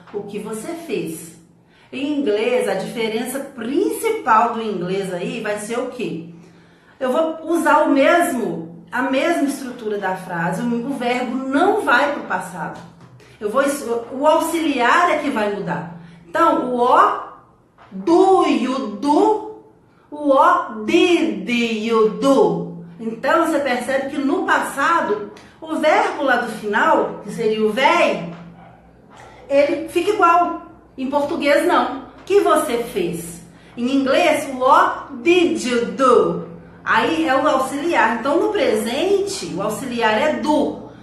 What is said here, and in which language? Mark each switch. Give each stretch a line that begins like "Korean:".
Portuguese: O que você fez? Em inglês, a diferença principal do inglês aí vai ser o quê? Eu vou usar a mesma estrutura da frase, o verbo não vai para o passado. O auxiliar é que vai mudar. Então, o
English: do you do,
Portuguese: o
English: did you do.
Portuguese: Então, você percebe que no passado, o verbo lá do final, que seria o vai, ele fica igual. Em português, não. O que você fez? Em inglês,
English: what did you do?
Portuguese: Aí é o auxiliar. Então, no presente, o auxiliar é do.